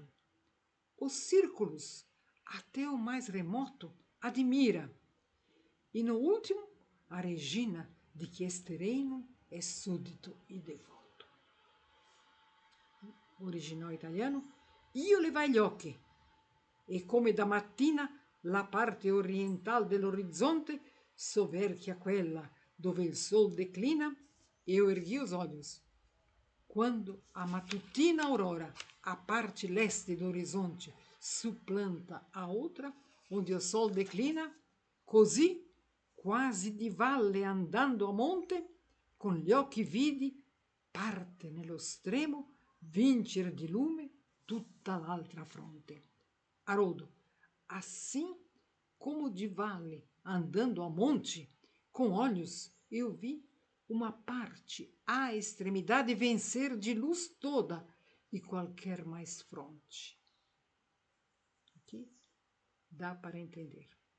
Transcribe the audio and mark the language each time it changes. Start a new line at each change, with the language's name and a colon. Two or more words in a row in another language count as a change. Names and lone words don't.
Portuguese: Os círculos, até o mais remoto, admira. E no último, a regina de que este reino é súdito e devoto. Original italiano.
Italian: Io levai gli occhi e come da mattina la parte oriental dell'orizzonte soverchia quella dove il sol declina,
Portuguese: eu ergui os olhos. Quando a matutina aurora, a parte leste do horizonte, supplanta a outra, onde o sol declina,
Italian: così, quasi di valle andando a monte, con gli occhi vidi, parte nello stremo, vincer di lume tutta l'altra fronte.
Portuguese: Haroldo, assim como de vale andando a monte, com olhos eu vi uma parte à extremidade vencer de luz toda e qualquer mais fronte. Aqui dá para entender.